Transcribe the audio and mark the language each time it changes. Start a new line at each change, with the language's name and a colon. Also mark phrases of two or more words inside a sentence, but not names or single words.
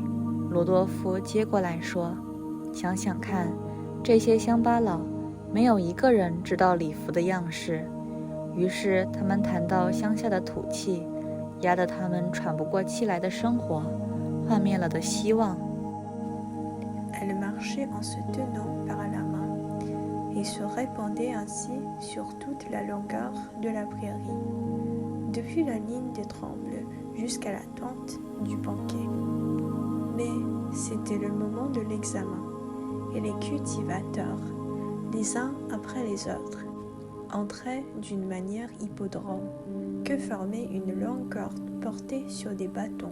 Chinese: 罗多夫接过来说：“想想看，这些乡巴佬，没有一个人知道礼服的样式。” 于是他们谈到乡下的土气，压得他们喘不过气来的生活，幻灭了的希望。
French: Elle marchait en se tenant par la main et se répandait ainsi sur toute la longueur de la prairie, depuis la ligne des trembles jusqu'à la tente du banquet. Mais c'était le moment de l'examen, et les cultivateurs, les uns après les autres, entraient d'une manière hippodrome que formait une longue corde portée sur des bâtons.